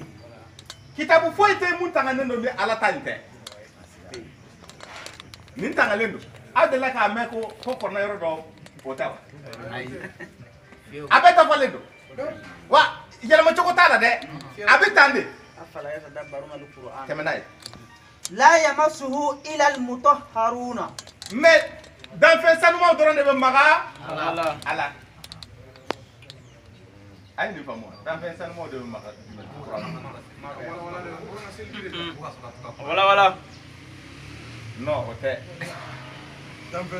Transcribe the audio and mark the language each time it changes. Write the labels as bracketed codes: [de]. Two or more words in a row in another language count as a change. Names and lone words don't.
[bm] kitabu foyi tɛ mun tangalen don ni Ala ta in tɛ nin tangalen don aw delila k'a mɛn ko kɔnɔ yɔrɔ dɔ o tɛ wa a bɛɛ dafalen don wa yɛlɛma cogo t'a la dɛ a bɛ tan de [ar] أفلا يتدبرون القرآن. [bm] tɛmɛ n'a ye [ar] لا يمسه إلا المطهرون. [bm] mais danfɛn sanumaw dɔrɔn de bɛ maga Allah. Ala a ye nin faamu wa danfɛn sanumaw de bɛ maga [ar] Wala. [bm] non o tɛ Kan ka